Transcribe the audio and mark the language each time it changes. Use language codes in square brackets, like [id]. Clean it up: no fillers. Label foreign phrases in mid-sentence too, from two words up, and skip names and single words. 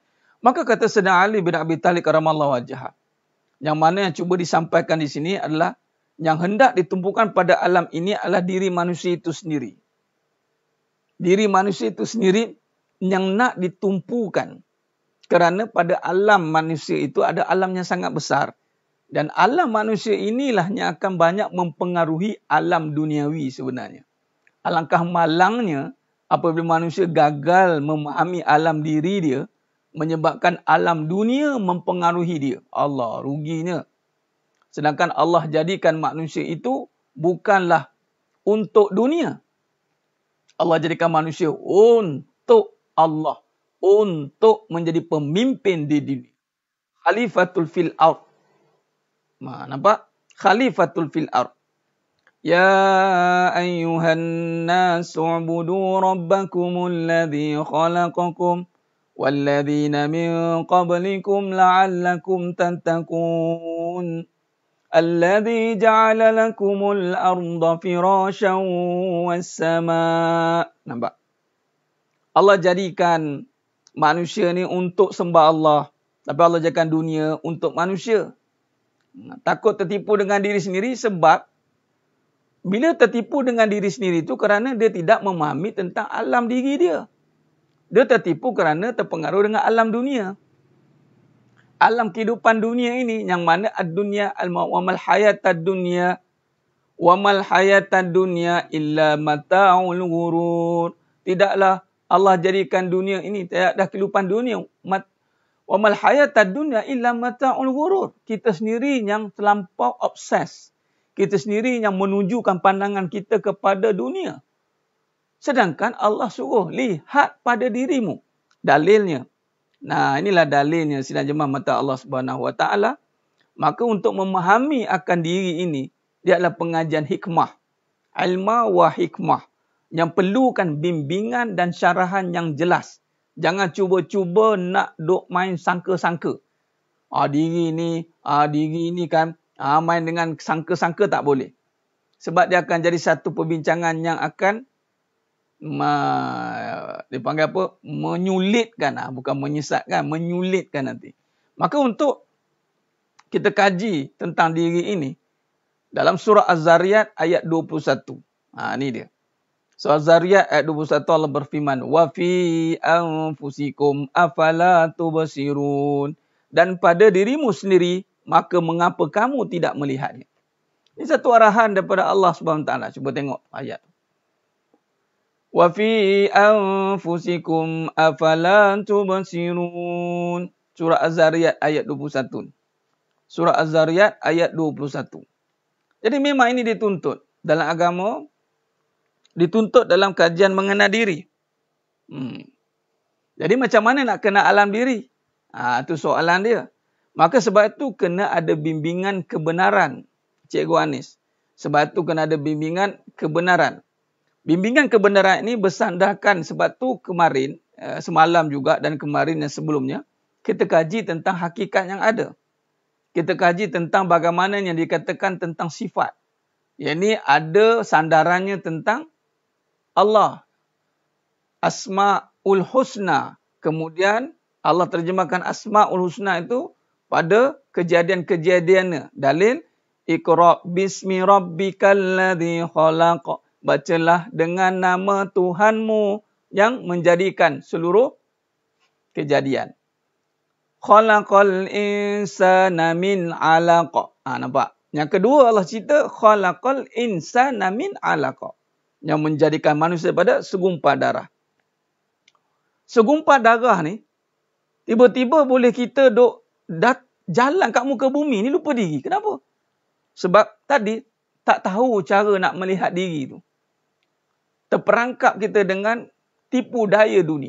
[ms] Maka kata Sayyidina Ali bin Abi Talib [ar] كرم الله وجهه, [ms] yang mana yang cuba disampaikan di sini adalah yang hendak ditumpukan pada alam ini adalah diri manusia itu sendiri. Diri manusia itu sendiri yang nak ditumpukan. Kerana pada alam manusia itu ada alam yang sangat besar. Dan alam manusia inilah yang akan banyak mempengaruhi alam duniawi sebenarnya. Alangkah malangnya apabila manusia gagal memahami alam diri dia, menyebabkan alam dunia mempengaruhi dia. Allah, ruginya. Sedangkan Allah jadikan manusia itu bukanlah untuk dunia. Allah jadikan manusia untuk Allah. Untuk menjadi pemimpin di dunia. [ar] خليفة في الأرض. Nampak? خليفة في الأرض. يا أيها الناس اعبدوا ربكم الذي خلقكم والذين من قبلكم لعلكم تتقون. الذي جعل لكم الأرض فراشا والسماء. [ms] Nampak? Allah jadikan manusia ni untuk sembah Allah. Tapi Allah jadikan dunia untuk manusia. Takut tertipu dengan diri sendiri sebab bila tertipu dengan diri sendiri itu kerana dia tidak memahami tentang alam diri dia. Dia tertipu kerana terpengaruh dengan alam dunia. Alam kehidupan dunia ini yang mana [ar] الدنيا وما الحياة الدنيا وما الحياة الدنيا إلا متاع الغرور. [ms] Tidaklah Allah jadikan dunia ini tiada kehidupan dunia [ar] وما الحياة الدنيا إلا متاع الغرور. [ms] Kita sendiri yang terlampau obses. Kita sendiri yang menunjukkan pandangan kita kepada dunia. Sedangkan Allah suruh lihat pada dirimu. Dalilnya. Inilah dalilnya sidang jemaah mata Allah [ar] سبحانه وتعالى. [ms] Maka untuk memahami akan diri ini, dia adalah pengajian hikmah. [ar] علما وحكمة. [ms] Yang perlukan bimbingan dan syarahan yang jelas. Jangan cuba-cuba nak duk main sangka-sangka. Diri ni kan main dengan sangka-sangka tak boleh. Sebab dia akan jadi satu perbincangan yang akan dipanggil apa? Menyulitkan, bukan menyesatkan, menyulitkan nanti. Maka untuk kita kaji tentang diri ini dalam surah Az-Zariyat ayat 21. Ini dia. Surah Zariyat ayat 21 Allah berfirman, [ar] وفي أنفسكم أفلا تبصرون. [ms] Dan pada dirimu sendiri, maka mengapa kamu tidak melihatnya? Ini satu arahan daripada Allah [ar] سبحانه وتعالى. [ms] Cuba tengok ayat. [ar] وفي أنفسكم أفلا تبصرون. [ms] Surah Az-Zariyat ayat 21. Surah Az-Zariyat ayat 21. Jadi memang ini dituntut dalam agama, dituntut dalam kajian mengenal diri. Jadi macam mana nak kenal alam diri? Itu soalan dia. Maka sebab itu kena ada bimbingan kebenaran, Cikgu Anis. Sebab itu kena ada bimbingan kebenaran. Bimbingan kebenaran ini bersandarkan sebab tu kemarin, semalam juga dan kemarin yang sebelumnya, kita kaji tentang hakikat yang ada. Kita kaji tentang bagaimana yang dikatakan tentang sifat. Yang ini ada sandarannya tentang Allah. [ar] الأسماء الحسنى. [ms] Kemudian Allah terjemahkan [ar] الأسماء الحسنى [ms] itu pada kejadian-kejadiannya. Dalil, [ar] اقرأ باسم ربك الذي خلق. [ms] Bacalah dengan nama Tuhanmu yang menjadikan seluruh kejadian. [ar] خلق الإنسان من علق. [ms] Nampak? Yang kedua Allah cerita [ar] خلق الإنسان من علق. [ms] Yang menjadikan manusia pada segumpal darah. Segumpal darah ni tiba-tiba boleh kita jalan kat muka bumi ni lupa diri. Kenapa? Sebab tadi tak tahu cara nak melihat diri tu. Terperangkap kita dengan tipu daya dunia.